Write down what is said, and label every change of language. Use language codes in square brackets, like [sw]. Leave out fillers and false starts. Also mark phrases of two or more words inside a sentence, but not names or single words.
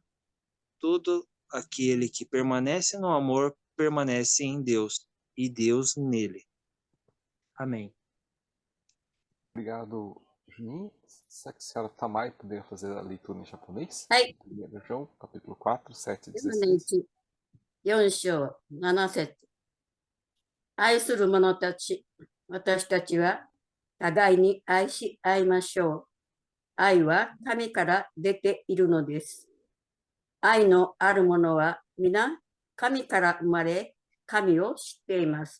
[pt] Todo aquele que permanece no amor permanece em Deus e Deus nele. Amém. Obrigado, Juninho. Será que a senhora Tamai poderia fazer a leitura em japonês? [ja] はい。 [pt] 1 João, capítulo 4, 7 a [ja] ではね、 16. 4章7節。愛する者たち、私たちは互いに愛し合いましょう。愛は神から出ているのです。愛のある者は皆神から生まれ、神を知っています。